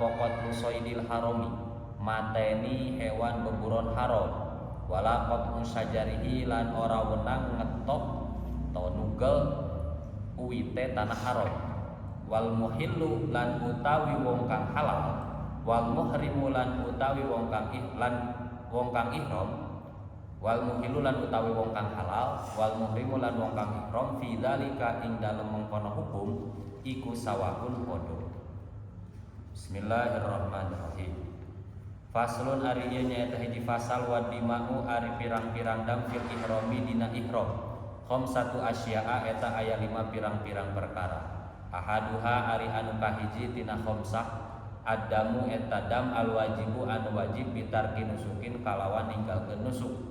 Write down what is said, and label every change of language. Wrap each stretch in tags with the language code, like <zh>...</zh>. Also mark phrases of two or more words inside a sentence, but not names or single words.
<ar>قتل صيد الحرام</ar> <jv>mateni hewan beburon haram</jv> <ar>ولا قتل شجره</ar> <jv>lan ora wenang ngetok to nugel uwite tanah haram</jv> <ar>والمحل</ar> <jv>lan utawi wong kang halal</jv> <ar>والمحرم</ar> <jv>lan utawi wong kang ihram</jv> <ar>والمحل</ar> <jv>lan utawi wong kang halal</jv> <ar>والمحرم</ar> <jv>lan wong kang ihram</jv> <ar>في ذلك</ar> <jv>ing dalem mengkono hukum iku sawahun padha.</jv> <ar>بسم الله الرحمن الرحيم.</ar> <su>Faslun ari ieu nyaeta hiji fasal</su> <ar>والدماء</ar> <su>ari pirang-pirang dam</su> <ar>في الإحرام</ar> <su>dina ihram.</su> <ar>خمسة أشياء</ar> <su>eta aya 5 pirang-pirang perkara. Ahaduha ari anu kahiji tina khamsah adamu eta</su> <ar>دم الواجب</ar> <su>anu wajib</su> <ar>بترك نسك</ar> <su>kalawan ninggalkeun nusuk.</su>